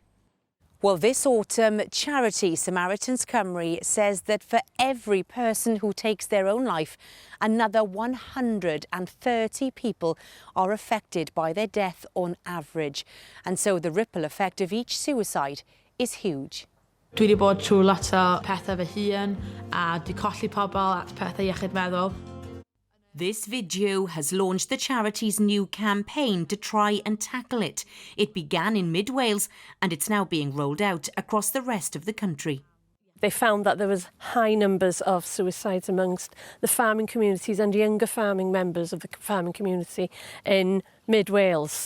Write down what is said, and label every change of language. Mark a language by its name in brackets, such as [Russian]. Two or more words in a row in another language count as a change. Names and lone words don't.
[English] Well, this autumn, charity Samaritans Cymru says that for every person who takes their own life, another 130 people are affected by their death on average. And so the ripple effect of each suicide is huge. [Welsh] Dwi wedi bod trwy lot o pethau fy hun a di colli pobl at pethau iechyd meddwl. [English] This video has launched the charity's new campaign to try and tackle it. It began in mid-Wales and it's now being rolled out across the rest of the country. They found that there was high numbers of suicides amongst the farming communities and younger farming members of the farming community in mid-Wales.